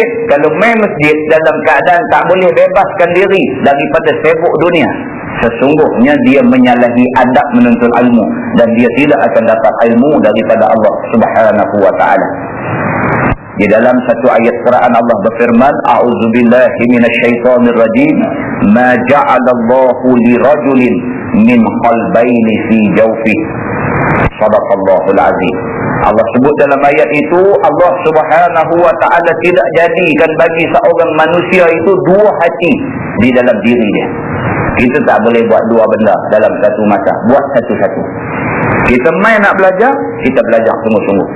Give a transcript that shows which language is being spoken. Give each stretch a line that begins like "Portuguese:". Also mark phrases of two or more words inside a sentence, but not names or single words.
Malay: Kalau main masjid dalam keadaan tak boleh bebaskan diri daripada sibuk dunia, sesungguhnya dia menyalahi adab menuntut ilmu dan dia tidak akan dapat ilmu daripada Allah
Arabic: سبحانه وتعالى.
Malay: Di dalam satu ayat Quran Allah berfirman,
Arabic: أعوذ بالله من الشيطان الرجيم, ما جعل الله لرجل من قلبين في جوفه. صدق الله العظيم.
Malay: Allah sebut dalam ayat itu, Allah
Arabic: سبحانه وتعالى
Malay: tidak jadikan bagi seorang manusia itu dua hati di dalam diri dia. Kita tak boleh buat dua benda dalam satu masa. Buat satu-satu. Kita main nak belajar, kita belajar sungguh-sungguh.